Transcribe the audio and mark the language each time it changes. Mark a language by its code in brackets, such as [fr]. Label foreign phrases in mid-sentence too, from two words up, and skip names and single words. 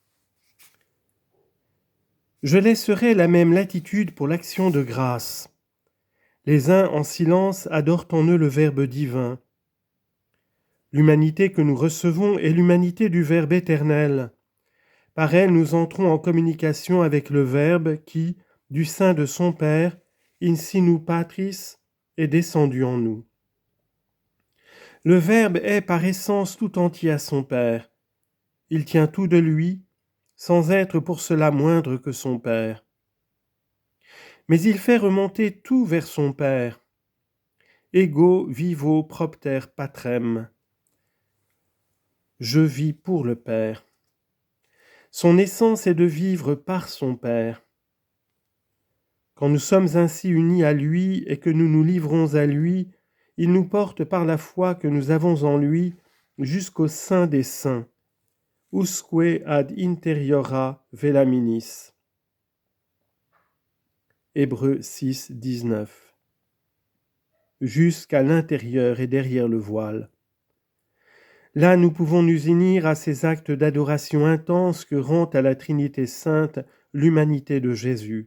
[fr] Je laisserai la même latitude pour l'action de grâce. Les uns en silence adorent en eux le Verbe divin. L'humanité que nous recevons est l'humanité du Verbe éternel. Par elle, nous entrons en communication avec le Verbe qui, du sein de son Père, [la] in sinu patris, [fr] est descendu en nous. Le Verbe est par essence tout entier à son Père. Il tient tout de lui, sans être pour cela moindre que son Père. Mais il fait remonter tout vers son Père. [la] Ego vivo propter patrem. [fr] Je vis pour le Père. Son essence est de vivre par son Père. Quand nous sommes ainsi unis à lui et que nous nous livrons à lui, il nous porte par la foi que nous avons en lui jusqu'au sein des saints. [la] Usque ad interiora velaminis. [fr] Hébreux 6, 19. Jusqu'à l'intérieur et derrière le voile. Là, nous pouvons nous unir à ces actes d'adoration intense que rend à la Trinité sainte l'humanité de Jésus.